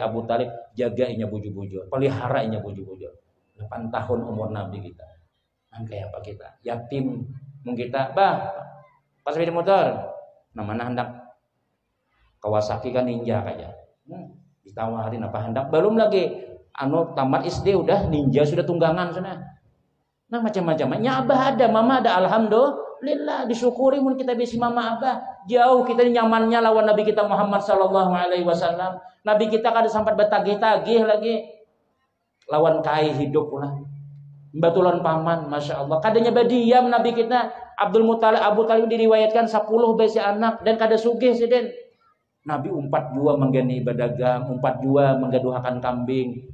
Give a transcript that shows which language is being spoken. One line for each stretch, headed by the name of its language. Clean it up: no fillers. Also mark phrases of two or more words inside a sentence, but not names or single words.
Banjar: Abu Talib jagainya buju-buju peliharainnya buju-buju 8 tahun umur Nabi kita kayak apa kita yatim mungkin kita bah pas sepeda motor namanya hendak Kawasaki kan ninja aja ditawarin apa hendak belum lagi tamat SD udah ninja sudah tunggangan sana nah macam-macamnya abah ada mama ada alhamdulillah disyukuri mun kita bisa mama abah jauh kita nyamannya lawan Nabi kita Muhammad
Arabic: صلى الله عليه وسلم
Banjar: Nabi kita kada sempat betagih-tagih lagi lawan kai hidup pula batulan paman
Arabic: ما شاء الله
Banjar: kadanya badiam Nabi kita Abdul Muthalib Abu Talib diriwayatkan 10 besi anak dan kada sugih siden Nabi umpat jua menggani berdagang, umpat jua menggaduhakan kambing.